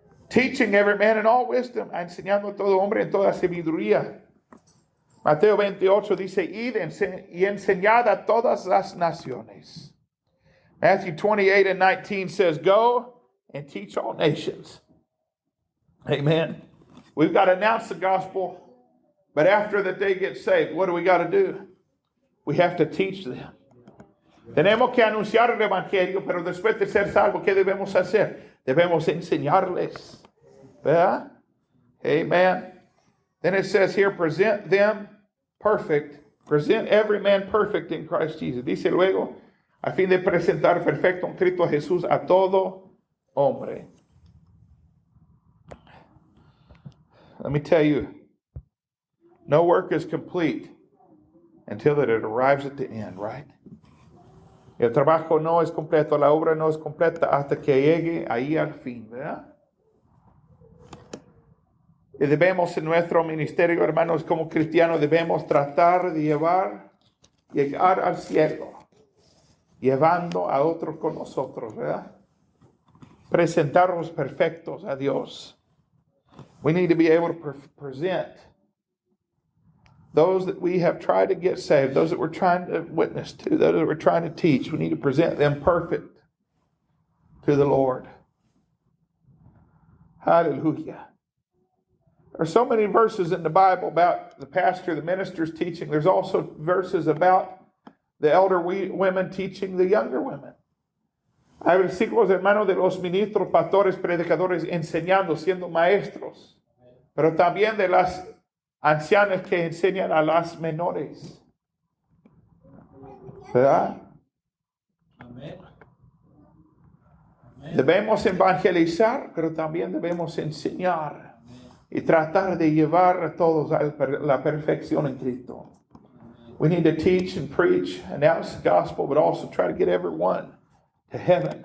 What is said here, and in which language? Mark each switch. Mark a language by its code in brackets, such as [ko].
[en] Teaching every man in all wisdom, [es] enseñando a todo hombre en toda sabiduría. Mateo 28 dice, id y enseñad a todas las naciones. [en] Matthew 28 and 19 says, go and teach all nations. Amen. We've got to announce the gospel, but after that they get saved, what do we got to do? We have to teach them. [es] Tenemos que anunciar el evangelio, pero después de ser salvos, ¿qué debemos hacer? Debemos enseñarles. ¿Verdad? Amen. [en] Then it says here, present them perfect. Present every man perfect in Christ Jesus. [es] Dice luego, a fin de presentar perfecto en Cristo Jesús a todo hombre. [en] Let me tell you, no work is complete until that it arrives at the end, right? [es] El trabajo no es completo, la obra no es completa hasta que llegue ahí al fin, ¿verdad? Y debemos en nuestro ministerio, hermanos, como cristianos, debemos tratar de llegar al cielo, llevando a otros con nosotros, ¿verdad? Presentarnos perfectos a Dios. [en] We need to be able to present those that we have tried to get saved, those that we're trying to witness to, those that we're trying to teach. We need to present them perfect to the Lord. Hallelujah. There are so many verses in the Bible about the pastor, the minister's teaching. There's also verses about the elder women teaching the younger women. [es] Hay versículos, hermanos, de los ministros, pastores, predicadores enseñando, siendo maestros. Pero también de las ancianas que enseñan a las menores. ¿Verdad? Amén. Debemos evangelizar, pero también debemos enseñar y tratar de llevar a todos a la perfección en Cristo. [en] We need to teach and preach, announce the gospel, but also try to get everyone to heaven.